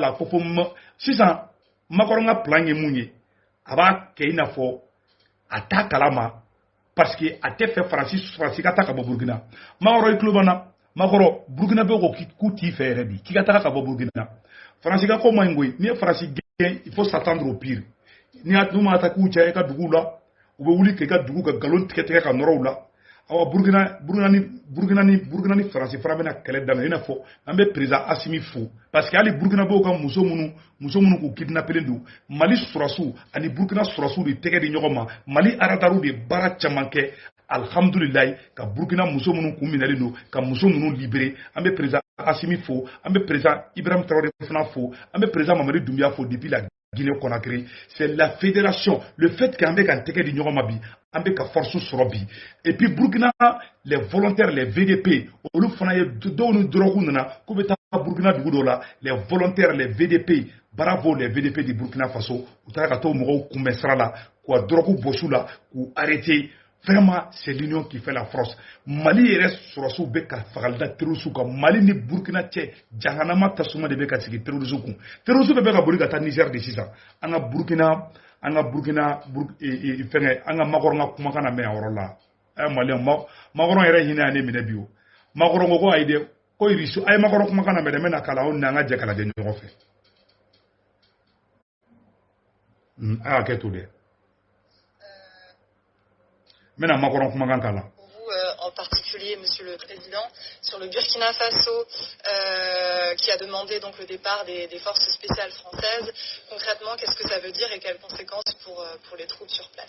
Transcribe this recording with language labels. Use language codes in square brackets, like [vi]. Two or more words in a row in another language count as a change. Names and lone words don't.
[bm] la ko fo sisan Macron ka plan ye mun ye a b'a kɛ i n'a fɔ a t'a kalama parce que a tɛ fɛ Faransi ka taa ka bɔ Burkina Macron i tulo b'an na Macron Burkina bɛ ko k'u t'i fɛ yɛrɛ de k'i ka taa ka bɔ Burkina Faransi ka ko man ɲi koyi n'i ye Faransi gɛn [fr] il faut s'attendre au pire [bm] n'u ma taa k'u cɛ i ka duguw la u bɛ wuli k'i ka dugu ka galon tigɛ ka nɔrɔ u la awa Burkina ni Faransi fana bɛna kɛlɛ daminɛ i n'a fɔ an bɛ président Assimi fo parce que hali Burkina bɛw ka muso minnu k'u kidnappelen don Mali sɔrɔsiw ani Burkina sɔrɔsiw de tɛgɛ di ɲɔgɔn ma Mali aradariw de baara caman kɛ alhamdulilayi ka Burkina muso minnu kun minɛlen don ka muso ninnu libéré an bɛ président Assimi fo an bɛ président Ibrahim Traoré fana fo an bɛ président Mamadi Doumbouya fo [fr] depuis la Guinée-Conakry, c'est la fédération, le fait qu'en ait un [bm] teke di ɲɔgɔn bi, an bɛ ka force sɔrɔ bi. [fr] Et puis [bm] Burkina, [fr] les volontaires, les VDP, [bm] olu fana ye dɔw ni drogue nana k'u bɛ taa Burkina dugu dɔw la, [fr] les volontaires, les VDP, bravo les VDP du Burkina Faso, [bm] u taara ka taa mɔgɔw kunbɛn sira la, k'u drogue bɔsu la, k'u arrêter. [fr] Vraiment, c'est l'union qui fait la force. [bm] Mali yɛrɛ sɔrɔsiw bɛ ka fagali da terroristes kan Mali ni Burkina cɛ jahanama tasuma de bɛ ka sigi terroristes kun terroristes bɛ ka boli ka taa Niger de sisan an ka Burkina fɛngɛ an ka Macron ka kumakan na mɛn a yɔrɔ la Malien Macron yɛrɛ hinɛ y'ale minɛ bi o Macron ko ayi dɛ ko irisiw a ye Macron kumakan na mɛn dɛ n bɛna kala aw ni an ka jɛ ka lajɛ ɲɔgɔn fɛ a y'a kɛ to dɛ. [fr] Vous, en particulier, Monsieur le Président, sur le Burkina Faso, qui a demandé donc le départ des forces spéciales françaises. Concrètement, qu'est-ce que ça veut dire et quelles conséquences pour les troupes sur place?